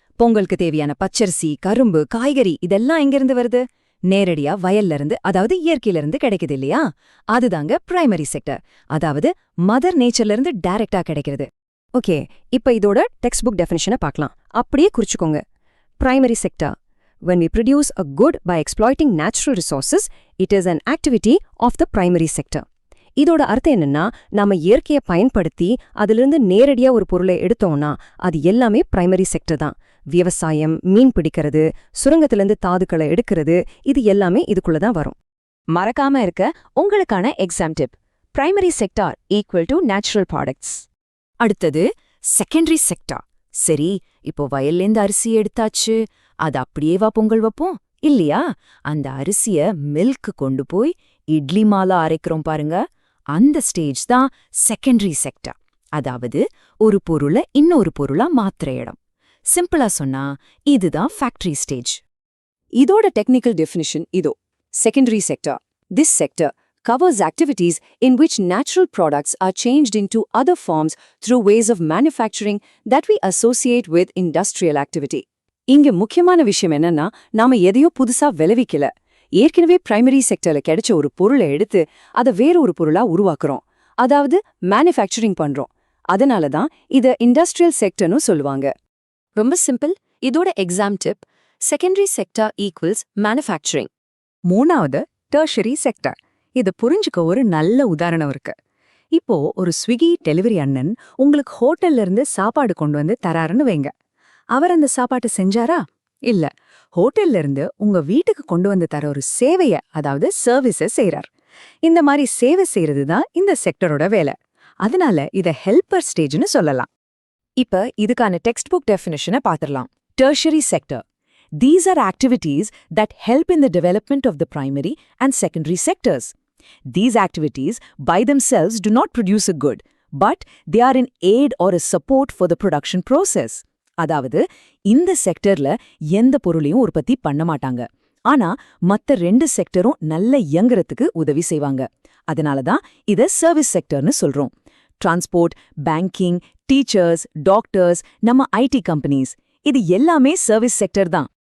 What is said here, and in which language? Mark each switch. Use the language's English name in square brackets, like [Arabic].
[Tamil] பொங்கலுக்கு தேவையான பச்சரிசி, கரும்பு, காய்கறி இதெல்லாம் எங்கிருந்து வருது? நேரடியா வயல்ல இருந்து, அதாவது இயற்கையில இருந்து கிடைக்குது இல்லையா? அதுதாங்க பிரைமரி செக்டர். அதாவது மதர் நேச்சர்ல இருந்து டைரக்டா கிடைக்கிறது. ஓகே, இப்ப இதோட டெக்ஸ்ட் புக் டெஃபினிஷனை பார்க்கலாம். அப்படியே குறிச்சுக்கோங்க. Primary sector. [English] When we produce a good by exploiting natural resources, it is an activity of the primary sector. [Tamil] இதோட அர்த்தம் என்னன்னா, நாம இயற்கையை பயன்படுத்தி அதிலிருந்து நேரடியா ஒரு பொருளை எடுத்தோம்னா அது எல்லாமே பிரைமரி செக்டர் தான். விவசாயம், மீன் பிடிக்கிறது, சுரங்கத்திலிருந்து தாதுக்களை எடுக்கிறது, இது எல்லாமே இதுக்குள்ள தான் வரும். மறக்காம இருக்க உங்களுக்கான exam tip. [English] Primary sector equal to natural products. [Tamil] அடுத்தது செகண்டரி செக்டார். சரி, இப்போ வயல்லேருந்து அரிசி எடுத்தாச்சு, அது அப்படியேவா பொங்கல் வைப்போம்? இல்லையா? அந்த அரிசிய மில்க்கு கொண்டு போய் இட்லி மாலா அரைக்கிறோம் பாருங்க, அந்த ஸ்டேஜ் தான் செகண்டரி செக்டர். அதாவது ஒரு பொருளை இன்னொரு பொருளா மாத்துற இடம். சிம்பிளா சொன்னா இதுதான் ஃபேக்டரி ஸ்டேஜ். இதோட டெக்னிக்கல் டெஃபினிஷன் இதோ. Secondary sector. [English] This sector covers activities in which natural products are changed into other forms through ways of manufacturing that we associate with industrial activity. [Tamil] இங்க முக்கியமான விஷயம் என்னன்னா, நாம எதையோ புதுசா விளைவிக்கல. ஏற்கனவே பிரைமரி செக்டர்ல கிடைச்ச ஒரு பொருளை எடுத்து அதை வேற ஒரு பொருளா உருவாக்குறோம். அதாவது மேனுஃபேக்சரிங் பண்றோம். அதனால தான் இத இண்டஸ்ட்ரியல் செக்டர்னு சொல்லுவாங்க. ரொம்ப சிம்பிள். இதோட exam tip. [English] Secondary sector equals manufacturing. [Tamil] மூணாவது டெர்ஷரி செக்டர். இதை புரிஞ்சுக்க ஒரு நல்ல உதாரணம் இருக்கு. இப்போ ஒரு ஸ்விக்கி டெலிவரி அண்ணன் உங்களுக்கு ஹோட்டல்ல இருந்து சாப்பாடு கொண்டு வந்து தராருன்னு வைங்க. அவர் அந்த சாப்பாட்டை செஞ்சாரா? இல்ல. ஹோட்டல்ல இருந்து உங்க வீட்டுக்கு கொண்டு வந்து தர ஒரு சேவைய, அதாவது சர்வீஸை செய்றார். இந்த மாதிரி சேவை செய்யறது தான் இந்த செக்டரோட வேலை. அதனால இத ஹெல்பர் ஸ்டேஜ்னு சொல்லலாம். இப்ப இதுக்கான text book டெஃபினிஷனை பார்த்திடலாம். Tertiary sector. [English] These are activities that help in the development of the primary and secondary sectors. These activities by themselves do not produce a good, but they are an aid or a support for the production process. [Tamil] அதாவது இந்த செக்டர்ல எந்த பொருளையும் உற்பத்தி பண்ண மாட்டாங்க. ஆனா மத்த 2 செக்டரும் நல்ல இயங்குறதுக்கு உதவி செய்வாங்க. அதனால தான் இத சர்வீஸ் செக்டர்னு சொல்றோம். டிரான்ஸ்போர்ட், பேங்கிங், டீச்சர்ஸ், டாக்டர்ஸ், நம்ம ஐடி கம்பெனிஸ், இது எல்லாமே சர்வீஸ் செக்டர் தான்.